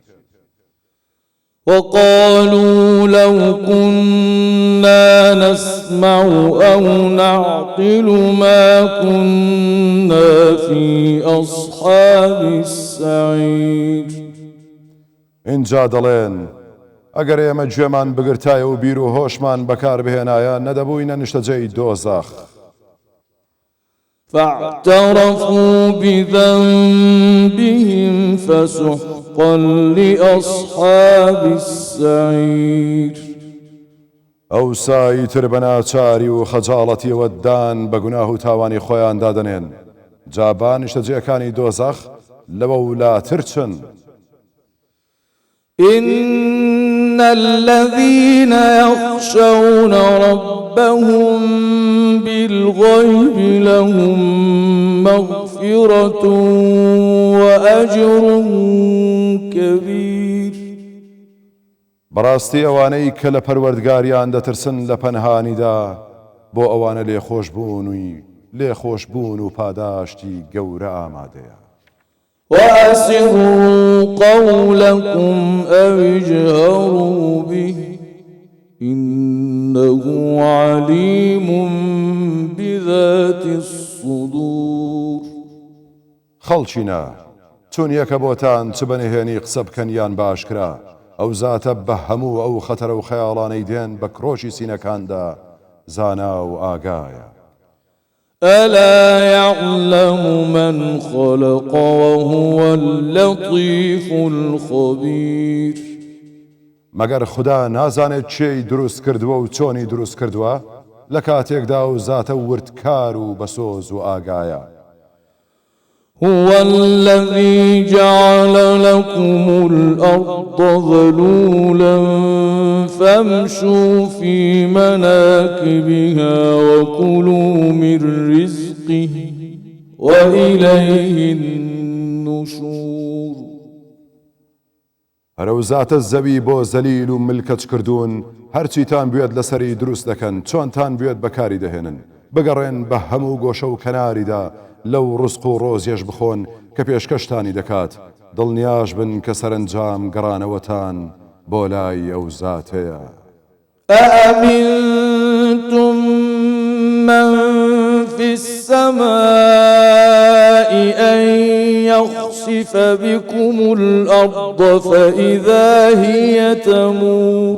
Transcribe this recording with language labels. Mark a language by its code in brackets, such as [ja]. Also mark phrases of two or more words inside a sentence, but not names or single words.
[ar] وقالوا لو كنا نسمع أو نعقل ما كنا في أصحاب السعير. [ckb] اینجا دەڵێن ئەگەر ئێمە گوێمان بگرتایە و بیر و هۆشمان بەکار بهێنایە نەدەبووینە نیشتەجێی دۆزەخ. [ar] فاعترفوا بذنبهم فسحقا لأصحاب السعير. [ckb] ئەو سایتر بە ناچاری و خەجاڵەتیەوەدان بە گوناه و تاوانی خۆیان دادەنێن جا نیشتەجێەکانی دۆزەخ لەوە ولاتر چن. [ar] إن الذين يخشون ربهم بالغيب لهم مغفرة وأجر كبير. [ckb] بەڕاستی ئەوانەی کە لە پەروەردگاریان دەترسن لە پەنهانیدا بۆ ئەوانە لێخۆشبوون و پاداشتی گەورە ئامادەیە. [ar] وأسروا قولكم أو اجهروا به إنه عليم بذات الصدور. [ckb] خەڵچینە چون یەکە بۆتان چ بەنهێنی قسە بکەن یان باشکرا ئەو زاتە بە هەموو ئەو خەتەرە و خەیاڵانەی دێن بە کرۆشی سینەکاندا زانا و ئاگایە. [ar] ألا يعلم من خلق وهو اللطيف الخبير [ckb] مەگەر خدا نازانێت چێی دروست کردووە و چۆنی دروست کردووە لە کاتێکدا و زاتە وردکار و بەسۆز و ئاگایە [ar] هو الذي جعل لكم الأرض ذلولا فامشوا في مناكبها وكلوا من رزقه وإليه النشور [ckb] هەرە و زاتە زەوی بۆ زەلیل و ملکەت کردوون هەرچیتان بوێت لەسەری دروست دەکەن چۆنتان بوێت بەکاری دەهێنن بگەڕێن بە هەموو گۆشە و کەناریدا لەو ڕزق و ڕۆزیەش بخۆن کە پێشکەشتانی دەکات دڵنیاش بن کە سەرنجام گەڕانەوەتان بۆ لای ئەو زاتەیە [ar] أأمنتم من في السماء أن يخسف بكم الأرض فإذا هي تمور